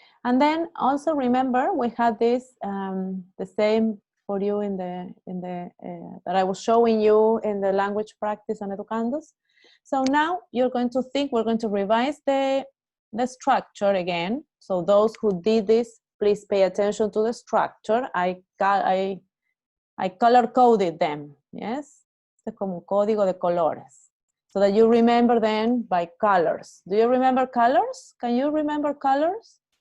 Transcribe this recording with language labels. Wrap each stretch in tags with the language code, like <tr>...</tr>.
<en>And then also remember we had this the same for you in the that I was showing you in the language practice on Educandus. So now you're going to think, we're going to revise the structure again. So those who did this, please pay attention to the structure. I color coded them, yes?</en> <es>Es como un código de colores.</es> <en>So that you remember them by colors. Do you remember colors? Can you remember colors?</en>